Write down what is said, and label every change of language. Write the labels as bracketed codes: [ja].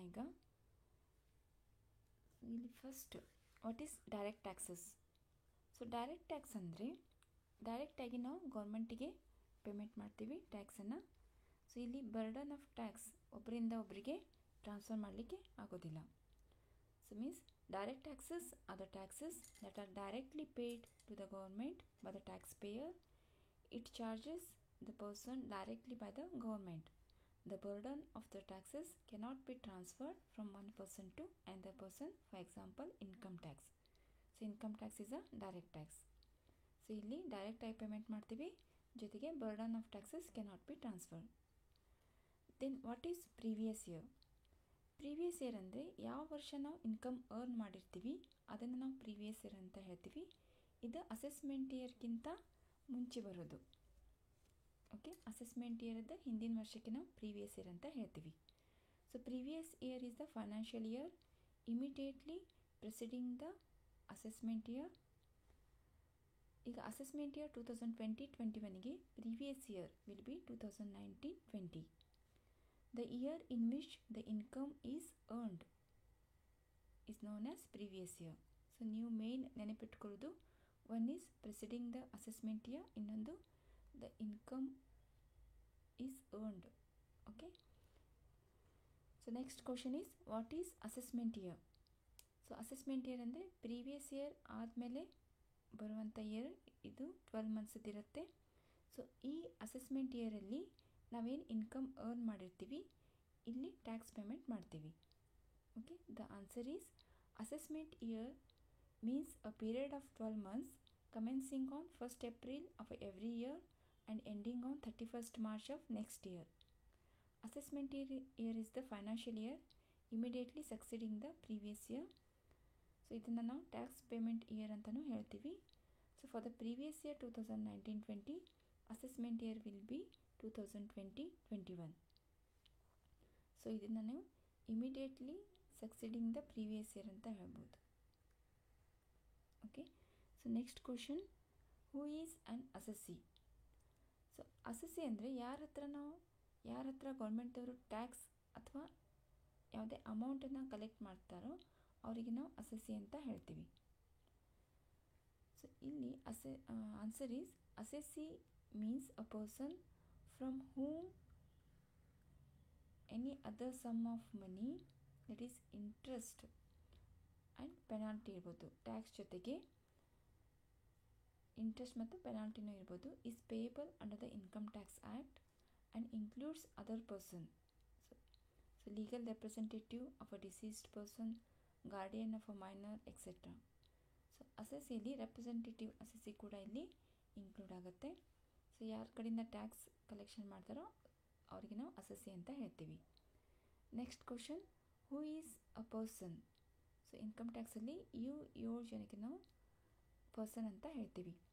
[kn] ಈಗ ಇಲ್ಲಿ [en] First, what is direct taxes? [kn] So direct tax ಅಂದರೆ ಡೈರೆಕ್ಟಾಗಿ ನಾವು ಗೌರ್ಮೆಂಟಿಗೆ ಪೇಮೆಂಟ್ ಮಾಡ್ತೀವಿ ಟ್ಯಾಕ್ಸನ್ನು. ಸೊ ಇಲ್ಲಿ ಬರ್ಡನ್ ಆಫ್ ಟ್ಯಾಕ್ಸ್ ಒಬ್ಬರಿಂದ ಒಬ್ಬರಿಗೆ ಟ್ರಾನ್ಸ್ಫರ್ ಮಾಡಲಿಕ್ಕೆ ಆಗೋದಿಲ್ಲ. [en] So means direct taxes are the taxes that are directly paid to the government by the taxpayer. It charges the person directly by the government. The burden of the taxes cannot be transferred from one person to another person. For example, income tax. So income tax is a direct tax. So [kn] ಇಲ್ಲಿ [en] direct [kn] ಆಗಿ payment ಮಾಡ್ತೀವಿ, ಜೊತೆಗೆ [en] burden of taxes cannot be transferred. Then what is previous year? [kn] Previous year ಅಂದರೆ ಯಾವ ವರ್ಷ ನಾವು income earn ಮಾಡಿರ್ತೀವಿ ಅದನ್ನು ನಾವು ಪ್ರೀವಿಯಸ್ ಇಯರ್ ಅಂತ ಹೇಳ್ತೀವಿ. ಇದು ಅಸೆಸ್ಮೆಂಟ್ ಇಯರ್ಗಿಂತ ಮುಂಚೆ ಬರೋದು. ಓಕೆ, ಅಸೆಸ್ಮೆಂಟ್ ಇಯರ್ದ ಹಿಂದಿನ ವರ್ಷಕ್ಕೆ ನಾವು ಪ್ರೀವಿಯಸ್ ಇಯರ್ ಅಂತ ಹೇಳ್ತೀವಿ. [en] So previous year is the financial year immediately preceding the assessment year. [kn] ಈಗ [en] Assessment year 2020-21ಗೆ previous year will be 2019-20. The year in which the income is earned is known as previous year. So [kn] ನೀವು main ನೆನಪಿಟ್ಕೊಳ್ಳೋದು, [en] one is preceding the assessment year, [kn] ಇನ್ನೊಂದು [en] The income is earned. Okay, so next question is what is assessment year? [kn] So assessment year ಅಂದರೆ previous year ಆದಮೇಲೆ ಬರುವಂಥ year, ಇದು 12 ಮಂತ್ಸ್ದಿರುತ್ತೆ. So ಈ assessment ಇಯರಲ್ಲಿ ನಾವೇನು income earn ಮಾಡಿರ್ತೀವಿ ಇಲ್ಲಿ ಟ್ಯಾಕ್ಸ್ ಪೇಮೆಂಟ್ ಮಾಡ್ತೀವಿ. [en] Okay, the answer is assessment year means a period of 12 months commencing on 1st April of every year and ending on 31st March of next year. Assessment year is the financial year immediately succeeding the previous year. [kn] So ಇದನ್ನು ನಾವು tax payment year ಅಂತಲೂ ಹೇಳ್ತೀವಿ. [en] So for the previous year 2019-20 assessment year will be 2020-21. So [kn] ಇದನ್ನು ನೀವು [en] immediately succeeding the previous year [kn] ಅಂತ ಹೇಳ್ಬೋದು. [en] Okay, so next question, who is an assessee? [kn] So assessee ಅಂದರೆ ಯಾರ ಹತ್ರ ಗೌರ್ಮೆಂಟವರು ಟ್ಯಾಕ್ಸ್ ಅಥವಾ ಯಾವುದೇ ಅಮೌಂಟನ್ನು ಕಲೆಕ್ಟ್ ಮಾಡ್ತಾರೋ ಅವರಿಗೆ ನಾವು ಅಸೆಸ್ಸಿ ಅಂತ ಹೇಳ್ತೀವಿ. [en] so ಇಲ್ಲಿ answer is assessee means a person from whom any other sum of money, that is interest and penalty [kn] ಇರ್ಬೋದು, ಟ್ಯಾಕ್ಸ್ ಜೊತೆಗೆ ಇಂಟ್ರೆಸ್ಟ್ ಮತ್ತು ಪೆನಾಲ್ಟಿನೂ ಇರ್ಬೋದು, [en] is payable under the Income Tax Act and includes other person. So legal representative of a deceased person, guardian of a minor, etc. [kn] So ಅಸೆಸ್ಸಿಯಲ್ಲಿ representative assessee ಕೂಡ ಇಲ್ಲಿ include ಆಗುತ್ತೆ. So ಯಾರ ಕಡೆಯಿಂದ tax collection ಮಾಡ್ತಾರೋ ಅವರಿಗೆ ನಾವು ಅಸೆಸ್ಸಿ ಅಂತ ಹೇಳ್ತೀವಿ. [en] Next question, who is a person? [kn] So income ಟ್ಯಾಕ್ಸಲ್ಲಿ 7 ಜನಕ್ಕೆ ನಾವು ಪರ್ಸನ್ ಅಂತ ಹೇಳ್ತೀವಿ.